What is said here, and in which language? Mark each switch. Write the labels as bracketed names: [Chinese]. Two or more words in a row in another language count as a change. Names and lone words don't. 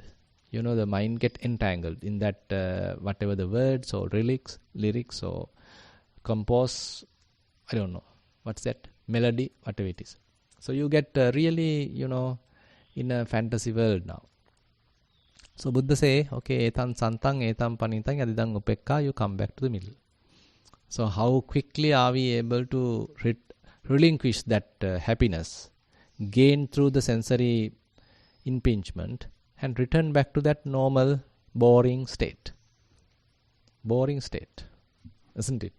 [English] The mind get entangled in that whatever the words or lyrics or compose, I don't know, what's that? Melody, whatever it is. So you get really, in a fantasy world now. So Buddha say, [Pali] okay, etam santang, etam panitang, yadidang upekka, [English] you come back to the middle. So how quickly are we able to relinquish that happiness, gain through the sensory impingement, and return back to that normal, boring state. Boring state, isn't it?